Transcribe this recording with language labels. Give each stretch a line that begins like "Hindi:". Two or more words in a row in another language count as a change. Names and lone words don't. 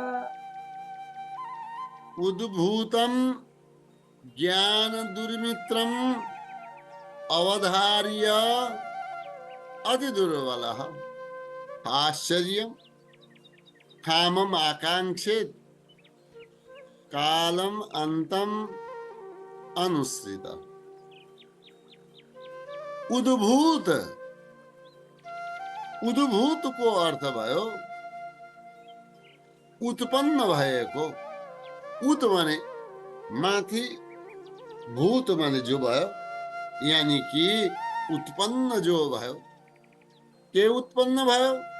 Sanskrit: उद्भूतं ज्ञान दुर्मित्रम अवधार्य अति दुर्बलः आश्चर्यं कामम आकांक्षेत कालम अंतम अनुसृत।
Nepali: उद्भूत, उद्भूत को अर्थ भयो उत्पन्न भएको। उत माने माथि, भूत माने जो भयो, यानी कि उत्पन्न जो भयो। के उत्पन्न भयो?